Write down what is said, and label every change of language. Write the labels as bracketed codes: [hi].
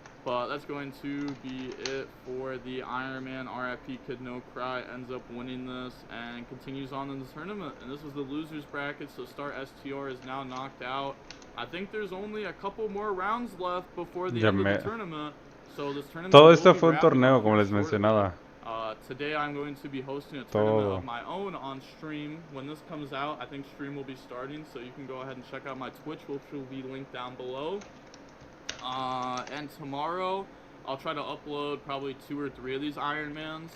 [en] But that's going to be it for the Iron Man. RIP Kid No Cry ends up winning this and continues on in the tournament. And this was the losers bracket, so Star STR is now knocked out. I think there's only a couple more rounds left before the end of the tournament. So this tournament [es] Todo esto fue un torneo, como les mencionaba. [en] Today I'm going to be hosting a tournament of my own on stream. When this comes out, I think stream will be starting, so you can go ahead and check out my Twitch, which will be linked down below. And tomorrow, I'll try to upload probably 2 or 3 of these Ironmans.